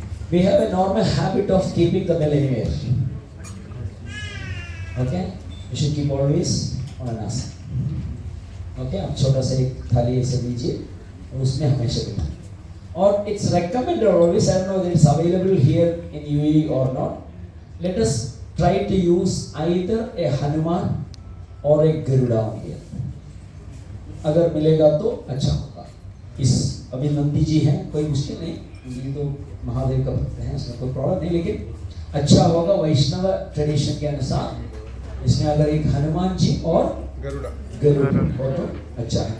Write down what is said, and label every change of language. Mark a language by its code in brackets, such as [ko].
[en] We have a normal habit of keeping the bell anywhere. Okay, you should keep always on an asana. [hi] Okay, आप छोटा सा एक थाली ऐसे लीजिए और उसमें हमेशा बिठाएं। [en] और it's recommended always, I don't know if it's available here in UAE or not. Let us try to use either a Hanuman or a Garuda on here. [hi] अगर मिलेगा तो अच्छा होगा। इस अभी नंदी जी हैं, कोई मुश्किल नहीं, ये तो महादेव का भक्त हैं, इसमें कोई प्रॉब्लम नहीं, लेकिन अच्छा होगा वैष्णव ट्रेडिशन के अनुसार इसमें अगर एक हनुमान जी और गरुड़ा हो तो अच्छा है।